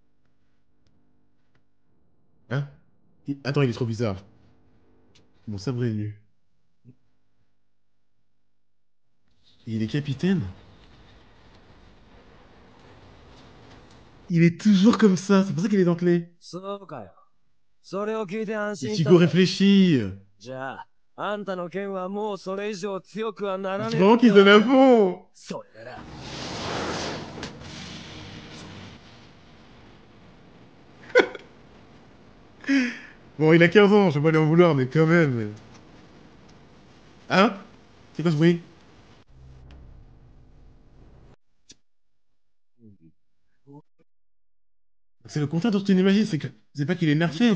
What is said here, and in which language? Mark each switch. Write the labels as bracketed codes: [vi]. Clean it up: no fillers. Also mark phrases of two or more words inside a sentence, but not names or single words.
[fr] Hein? Attends, il est trop bizarre. Mon sabre est nu. Il est capitaine? Il est toujours comme ça, c'est pour ça qu'il est dentelé. [ja] そうかよ。それを聞いて安心した [fr] Ichigo [ja] ぜ。 [fr] réfléchit. [ja] じゃあ、あんたの剣はもうそれ以上強くはなら [fr] C'est [ja] ねえ。 [fr] vraiment qu'il se donne à fond. [ja] それなら、 [fr] Bon, il a 15 ans, je vais pas lui en vouloir, mais quand même. Hein? C'est quoi ce bruit? C'est le contraire de ce que tu imagines, c'est pas qu'il est nerfé,